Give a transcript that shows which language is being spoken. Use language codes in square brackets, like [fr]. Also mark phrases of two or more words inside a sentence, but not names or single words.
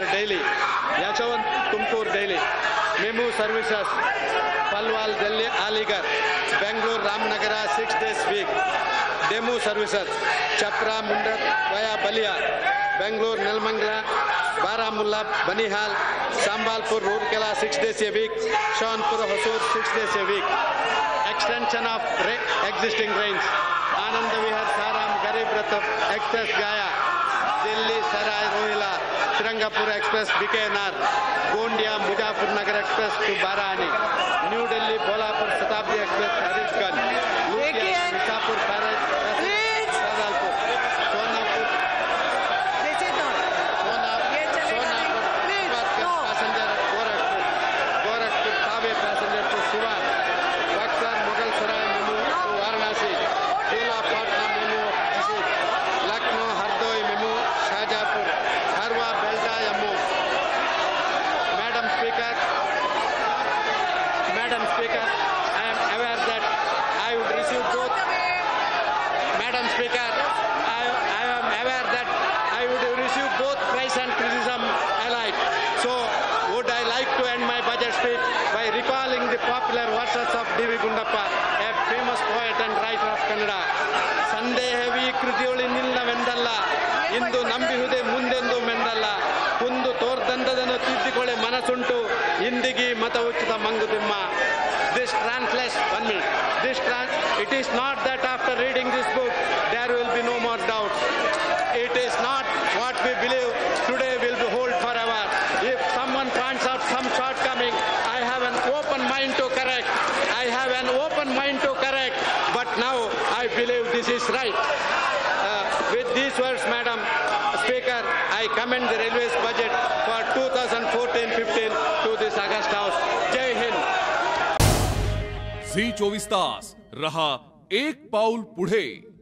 [en] daily, Yashwant Tumkur daily, Memu services, Palwal Delhi Aligarh, Bangalore Ramnagara 6 days week, Demu services, Chapra Mundat via Balia, Bangalore Nelmangla, Baramulla Banihal, Sambalpur Rourkela 6 days a week, Shaunpur Hosur 6 days a week. Extension of existing trains, Anand Vihar Saram Garib Rath Express Gaya, Delhi Sarai Rohila, Srangapur Express Bikaner, Gondia Muzaffarnagar Express to Barani, New Delhi Bolapur Shatabdi Express Harisganj, Luthia Misapur Paraj Sadalpur, Sonapur passenger Gorakhpur Tawe passenger to Siwan, Buxar Mughal Sarai Memu to Varanasi, Dula Patna Memu Jisip, Lucknow Hardoi Memu Shahjapur, Harwa Belda Yammu. Madam Speaker, I am aware that I would receive both. Madam Speaker, I am aware that I would receive both praise and criticism alike. So, would I like to end my budget speech by recalling the popular verses of D.V. Gundappa, a famous poet and writer of Kannada. [kn] ಸಂದೇಹವಿ ಕೃತಿಯೊಳಿ ನಿಲ್ಲವೆಂದಲ್ಲ, ಇಂದು ನಂಬಿಹುದೇ ಮುಂದೆಂದು ಮೆಂದಲ್ಲ, ಕುಂದು ತೋರ್ದಂದದನ್ನು ತಿದ್ದಿಕೊಳ್ಳೆ ಮನಸ್ಸುಂಟು, ಇಂದಿಗಿ ಮತ ಉಚಿತ ಮಂಗುತಿಮ್ಮ. [en] This translates, 1 minute, it is not that after reading this book there will be no more doubts. It is not what we believe today will be hold forever. If someone points out some shortcoming, I have an open mind to correct. But now I believe this is right. With these words, Madam Speaker, I commend the Railways budget for 2014-15 to this August House. Jai Hind. [mr] झी 24 तास रहा एक पाऊल पुढे.